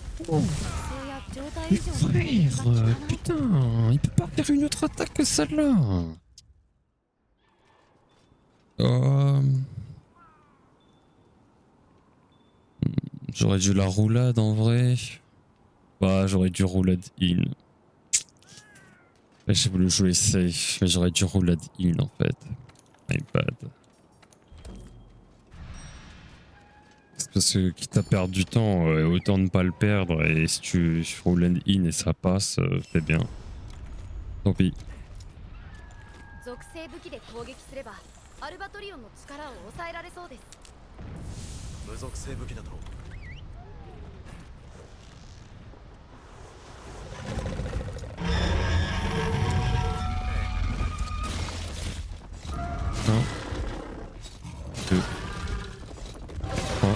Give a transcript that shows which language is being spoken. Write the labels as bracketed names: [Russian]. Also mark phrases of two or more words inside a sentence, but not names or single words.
[Japanese] 性や状態 [French] Mais [Japanese] 以上の攻撃 [French] frère, [Japanese] が効かない [French] putain, il peut pas faire une autre attaque que celle-là. J'aurais dû la roulade en vrai. Bah, j'aurais dû roulade in. J'ai voulu jouer safe, mais j'aurais dû roulade in en fait. [English] My bad. [French] C'est parce que quitte à perdre du temps, autant ne pas le perdre. Et si tu roulades in et ça passe, c'est bien. Tant pis. [Japanese] 属性武器で攻撃すればアルバトリオンの力を抑えられそうです。無属性武器だと [French] 1, 2, 3.